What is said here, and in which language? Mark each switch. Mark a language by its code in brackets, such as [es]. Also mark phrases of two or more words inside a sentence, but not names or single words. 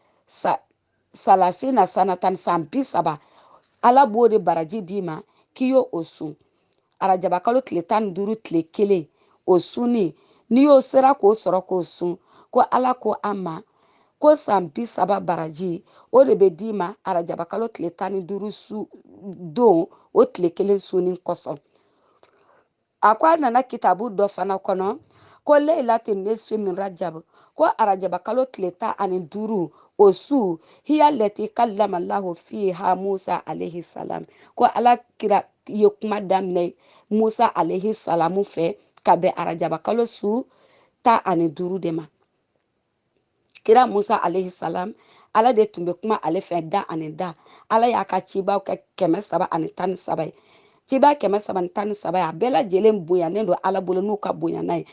[ar] ثلاثين سنة [bm] san 30 Ala b'o de baraji d'i ma k'i y'o sun arajaba kalo tile 15 tile 1 o sunni n'i y'o sera k'o sɔrɔ k'o sun ko Ala ko an ma ko san 30 baraji o de bɛ d'i ma arajaba kalo tile 15 su don o tile 1 sunni kosɔn a ko a nana kitabu dɔ fana kɔnɔ ko [ar] ليلة النصف من رجب [bm] ko arajaba kalo tile 15 o su [ar] هي التي كلم الله فيها موسى عليه السلام [bm] ko Ala kira ye kuma daminɛ Musa [ar] عليه السلام [bm] fɛ ka bɛn arajaba kalo su 15 de ma kira Musa [ar] عليه السلام [bm] Ala de tun bɛ kuma ale fɛ da ani da Ala y'a ka cibaw kɛ 313 ye ciba 313 a bɛɛ lajɛlen bonyanen don Ala bolo n'u ka bonyana ye